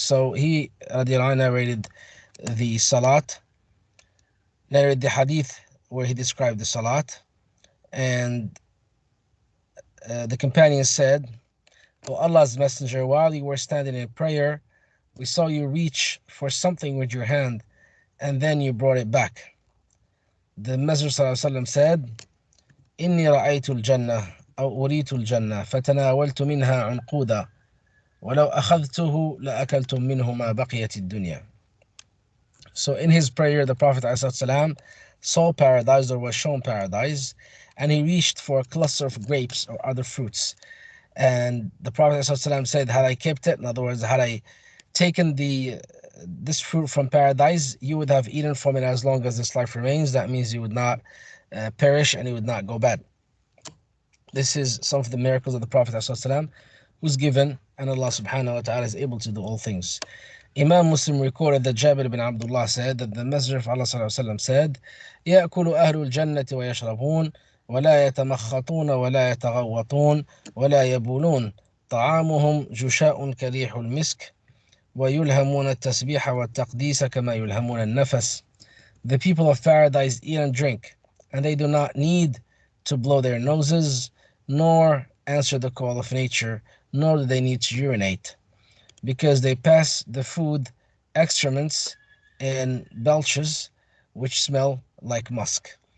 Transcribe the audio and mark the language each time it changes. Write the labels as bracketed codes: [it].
[en] So he narrated the salat, narrated the hadith where he described the salat. And the companion said, "O Allah's Messenger, while you were standing in prayer, we saw you reach for something with your hand, and then you brought it back." The Messenger ﷺ said, [ar] "إني رأيت الجنة أو أريت الجنة فتناولت منها عنقودا ولو أخذته لأكلتم منه ما بقيت الدنيا." [en] So in his prayer, the Prophet ﷺ saw paradise, or was shown paradise, and he reached for a cluster of grapes or other fruits. And the Prophet ﷺ said, had I kept it, in other words, had I taken this fruit from paradise, you would have eaten from it as long as this life remains. That means you would not perish and it would not go bad. This is some of the miracles of the Prophet ﷺ was given, and Allah subhanahu wa ta'ala is able to do all things. Imam Muslim recorded that Jabir ibn Abdullah said that the Messenger of Allah ﷺ said, [ar] يأكل أهل الجنة ويشربون ولا يتمخطون ولا يتغوطون ولا يبولون طعامهم جشاء كريح المسك ويلهمون التسبيح والتقديس كما يلهمون النفس. [en] The people of paradise eat and drink, and they do not need to blow their noses, nor answer the call of nature, nor do they need to urinate, because they pass the food excrements in belches which smell like musk.